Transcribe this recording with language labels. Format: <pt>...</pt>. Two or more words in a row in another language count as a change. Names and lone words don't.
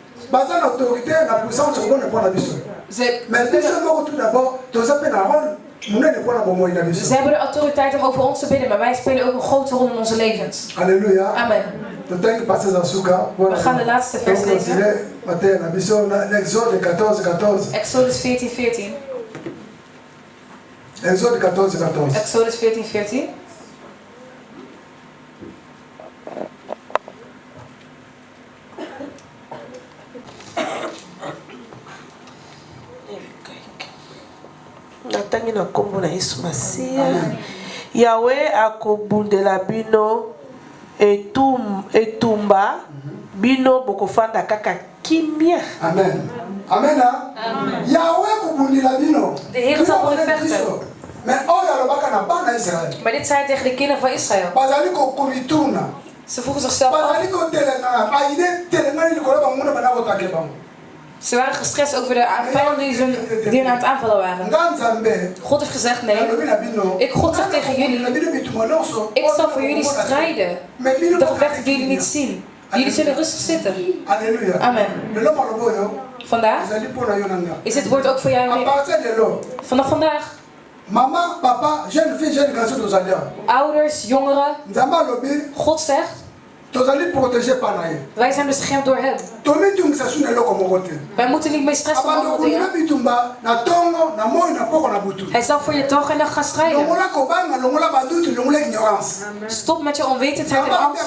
<nl>Ze hebben de autoriteit om over ons te bidden, maar wij spelen ook een grote rol in onze levens. Halleluja. Amen. We gaan de laatste vers lezen. Exodus 14:14. Exodus 14:14.</nl> <ln>Natangi na kombo na Yesu Masiya. Yahweh akobundela bino etumba bino bokofanda kaka kimia. Amen. Amen. Yahweh kubundila bino.</ln> <nl>De Heer zal voor u vechten. Maar dit zei hij tegen de kinderen van Israël. Ze vroegen zichzelf af. Ze waren gestrest over de vijanden die hen aan het aanvallen waren. God heeft gezegd nee. God zegt tegen jullie. Ik zal voor jullie strijden. De gevechten die jullie niet zien. Jullie zullen rustig zitten. Amen. Vandaag is dit woord ook voor jou. Vanaf vandaag. Mama,</nl> <fr>papa, jeune fille, jeune garçon, tous allés.</fr> <nl>Ouders, jongeren. God zegt. Wij zijn beschermd door hem. Wij moeten niet meer stressen om andere dingen. Hij zal voor je dag en nacht gaan strijden. Stop met je onwetendheid en angst.</nl>